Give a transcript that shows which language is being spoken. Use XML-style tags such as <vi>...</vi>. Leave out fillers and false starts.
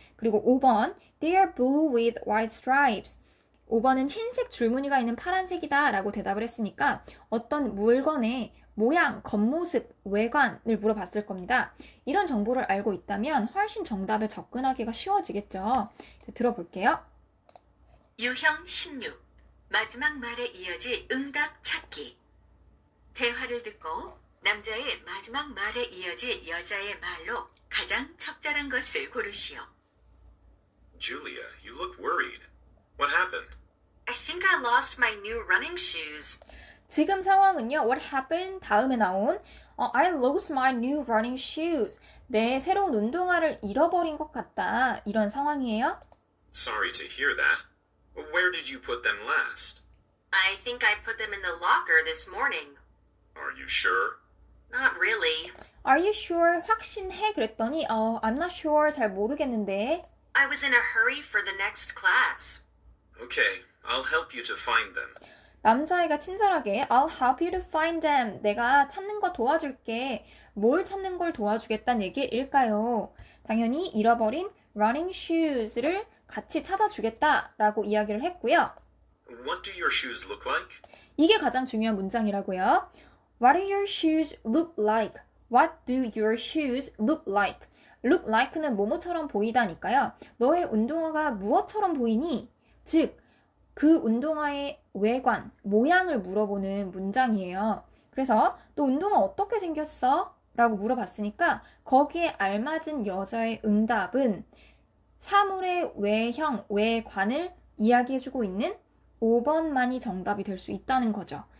<ko>그리고 5번</ko> <en>They are blue with white stripes.</en> <ko>5번은 흰색 줄무늬가 있는 파란색이다 라고 대답을 했으니까 어떤 물건의 모양, 겉모습, 외관을 물어봤을 겁니다. 이런 정보를 알고 있다면 훨씬 정답에 접근하기가 쉬워지겠죠. 들어볼게요. 유형 16. 마지막 말에 이어질 응답 찾기. 대화를 듣고 남자의 마지막 말에 이어질 여자의 말로 가장 적절한 것을 고르시오.</ko> <en>Julia, you look worried. What happened? I think I lost my new running shoes.</en> <ko>지금 상황은요.</ko> <en>What happened?</en> <ko>다음에 나온</ko> <en>I lost my new running shoes.</en> <ko>내 새로운 운동화를 잃어버린 것 같다. 이런 상황이에요.</ko> <en>Sorry to hear that. Where did you put them last? I think I put them in the locker this morning. Are you sure? Not really. Are you sure?</en> <ko>확신해? 그랬더니</ko> <en>I'm not sure.</en> <ko>잘 모르겠는데.</ko> <en>I was in a hurry for the next class. Okay, I'll help you to find them.</en> <ko>남자애가 친절하게</ko> <en>I'll help you to find them.</en> <ko>내가 찾는 거 도와줄게. 뭘 찾는 걸 도와주겠다는 얘기일까요? 당연히 잃어버린 running shoes를 같이 찾아주겠다라고 이야기를 했고요.</ko> <en>What do your shoes look like?</en> <ko>이게 가장 중요한 문장이라고요.</ko> <en>What do your shoes look like? What do your shoes look like?</en> <ko>look like는 뭐뭐처럼 보이다니까요. 너의 운동화가 무엇처럼 보이니? 즉, 그 운동화의 외관, 모양을 물어보는 문장이에요. 그래서 너 운동화 어떻게 생겼어? 라고 물어봤으니까 거기에 알맞은 여자의 응답은 사물의 외형, 외관을 이야기해주고 있는 5번만이 정답이 될 수 있다는 거죠.</ko>